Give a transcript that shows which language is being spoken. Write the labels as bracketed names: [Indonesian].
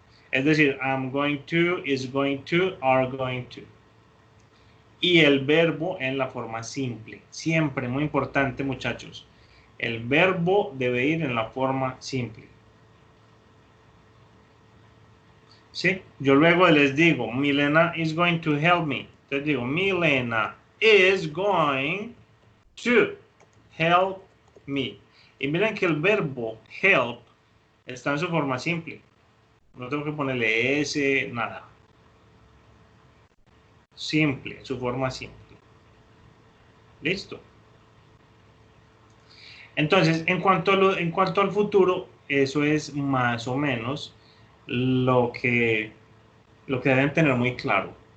[Spanish] Es decir, [English] I'm going to, is going to, are going to. [Spanish] Y el verbo en la forma simple. Siempre, muy importante, muchachos. El verbo debe ir en la forma simple. ¿Sí? Yo luego les digo, [English] Milena is going to help me. [Spanish] Entonces digo, [English] Milena is going to help me. [Spanish] Y miren que el verbo help está en su forma simple. No tengo que ponerle S, nada. Simple, su forma simple. Listo. Entonces, en cuanto al futuro, eso es más o menos lo que deben tener muy claro.